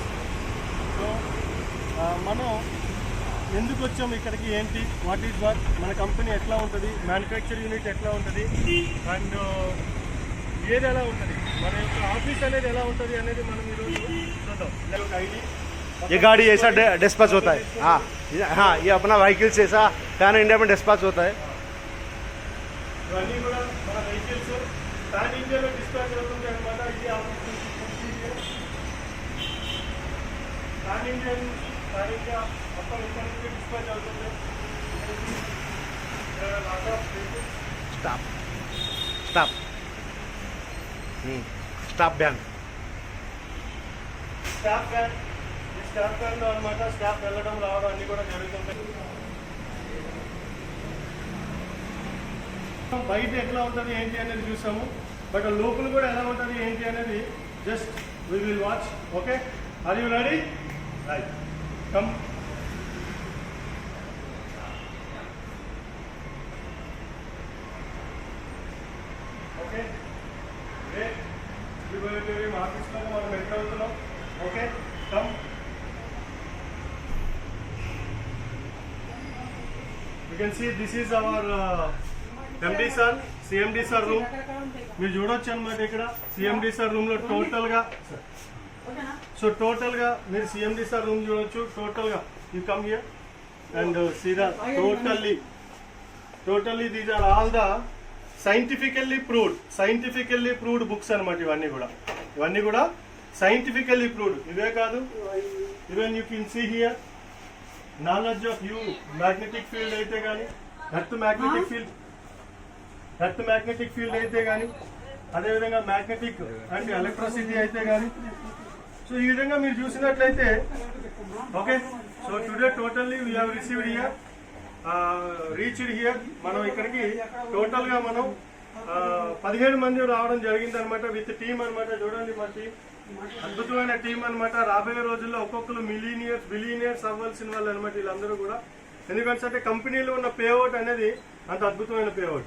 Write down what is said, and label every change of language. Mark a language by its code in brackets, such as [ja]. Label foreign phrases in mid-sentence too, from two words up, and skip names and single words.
[te] సో మనం ఎందుకు వచ్చాము ఇక్కడికి, ఏంటి, [en] what is what, [te] మన కంపెనీ ఎట్లా ఉంటుంది, [en] manufacture unit [te] ఎట్లా ఉంటుంది, అండ్ ఏది ఎలా ఉంటుంది, మన యొక్క ఆఫీస్ అనేది ఎలా ఉంటుంది అనేది మనం ఈరోజు చూద్దాం. ఐడి [hi] ये गाड़ी ऐसा डिस्पैच होता है. हाँ, ये अपना व्हीकल्स ऐसा [en] pan India [hi] में डिस्पैच होता है. [te] ఇవన్నీ కూడా మన వెహికల్స్ పాన్ ఇండియాలో డిస్పాచ్ అవుతుంది అనమాట. ఇది పాన్ ఇండియా మొత్తం ఇక్కడ నుంచి డిస్పాచ్ అవుతుంది. [en] staff staff staff van staff van. [te] ఈ స్టాఫ్ వ్యాన్లో అనమాట స్టాఫ్ వెళ్ళడం రావడం అన్నీ కూడా జరుగుతుంటాయి. బయట ఎట్లా ఉంటుంది ఏంటి అనేది చూసాము, బట్ లోపల కూడా ఎలా ఉంటుంది ఏంటి అనేది [en] just we will watch. okay, are you ready? right, come. okay, great. [te] ఆఫీస్లో మనం ఎంటర్ అవుతున్నాం. ఓకే, [en] come. you can see this is our MD sir, CMD sir room. [te] మీరు చూడొచ్చు అనమాట. ఇక్కడ సిఎండి సార్ రూమ్ లో టోటల్గా మీరు సిఎండి సార్ రూమ్ చూడొచ్చు. [en] totally you come here and see the totally these are all the scientifically proved books అనమాట. [te] ఇవన్నీ కూడా [en] scientifically proved. [te] ఇవే కాదు, [en] even you can see here knowledge of you magnetic field [te] అయితే కానీ, [en] earth magnetic field [te] అయితే కానీ, అదేవిధంగా [en] magnetic and electricity [te] అయితే కానీ. సో ఈ విధంగా మీరు చూసినట్లయితే ఓకే. [en] so today totally we have received here, reached here. [te] మనం ఇక్కడికి టోటల్గా మనం 17 మంది రావడం జరిగింది అనమాట, [en] with team [te] అనమాట. చూడండి, మా టీం అద్భుతమైన టీం అనమాట. రాబోయే రోజుల్లో ఒక్కొక్కరు బిలియనియర్స్ అవ్వాల్సిన వాళ్ళు అనమాట వీళ్ళందరూ కూడా. ఎందుకంటే కంపెనీలో ఉన్న పేఅవుట్ అనేది అంత అద్భుతమైన పేఅవుట్.